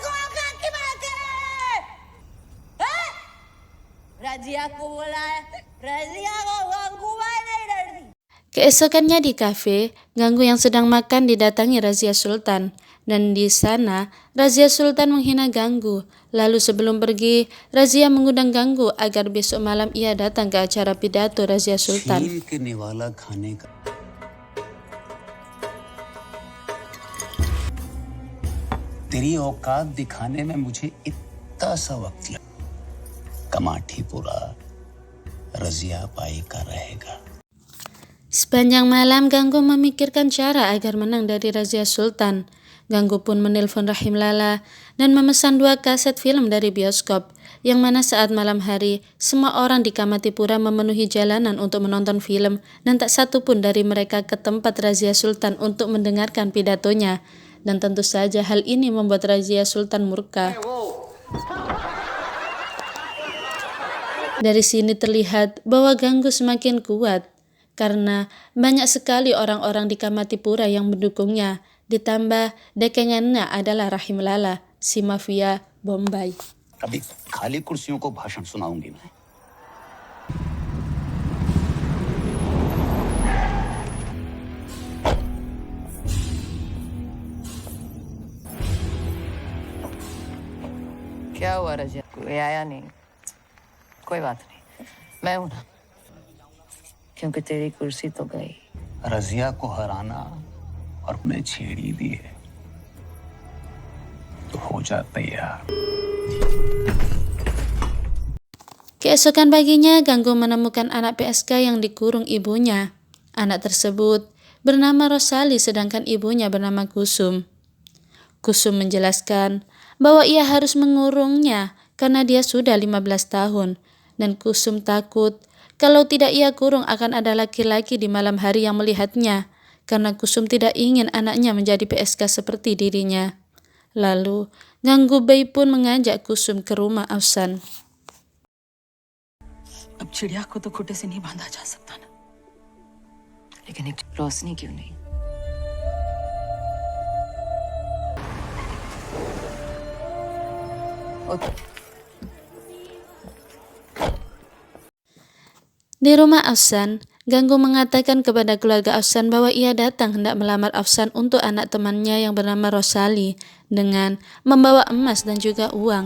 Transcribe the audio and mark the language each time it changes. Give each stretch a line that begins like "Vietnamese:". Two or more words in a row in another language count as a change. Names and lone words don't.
Indonesian: Keesokannya di kafe, Ganggu yang sedang makan didatangi Razia Sultan, dan di sana Razia Sultan menghina Ganggu. Lalu sebelum pergi, Razia mengundang Ganggu agar besok malam ia datang ke acara pidato Razia Sultan.
Hindi: शील के निवाला खाने का तेरी औकात दिखाने में मुझे इतना सा वक्त लगा। कमाठीपुरा रजिया बाई का रहेगा।
Indonesian: Sepanjang malam, Ganggu memikirkan cara agar menang dari Razia Sultan. Ganggu pun menelpon Rahim Lala dan memesan 2 kaset film dari bioskop, yang mana saat malam hari, semua orang di Kamatipura memenuhi jalanan untuk menonton film dan tak satu pun dari mereka ke tempat Razia Sultan untuk mendengarkan pidatonya. Dan tentu saja hal ini membuat Razia Sultan murka. Dari sini terlihat bahwa Ganggu semakin kuat, karena banyak sekali orang-orang di Kamatipura yang mendukungnya, ditambah dekannya adalah Rahim Lala, si mafia Bombay.
Hindi: अभी खाली कुर्सियों को भाषण सुनाऊंगी मैं। क्या हुआ रजिया? कोई आया नहीं? कोई बात नहीं, मैं हूं ना। क्योंकि तेरी कुर्सी तो गई। रजिया को हराना और उन्हें छेड़ी दी है तो हो जा तैयार।
Indonesian: Keesokan paginya, Ganggu menemukan anak PSK yang dikurung ibunya. Anak tersebut bernama Rosali, sedangkan ibunya bernama Kusum. Kusum menjelaskan bahwa ia harus mengurungnya karena dia sudah 15 tahun, dan Kusum takut kalau tidak ia kurung akan ada laki-laki di malam hari yang melihatnya, karena Kusum tidak ingin anaknya menjadi PSK seperti dirinya. Lalu, Gangubai pun mengajak Kusum ke rumah Afsan.
Hindi: अब चिड़िया को तो खूंटे से नहीं बांधा जा सकता ना, लेकिन एक रोशनी क्यों नहीं?
Indonesian: Di rumah Afsan, Ganggu mengatakan kepada keluarga Afsan bahwa ia datang hendak melamar Afsan untuk anak temannya yang bernama Rosali dengan membawa emas dan juga uang.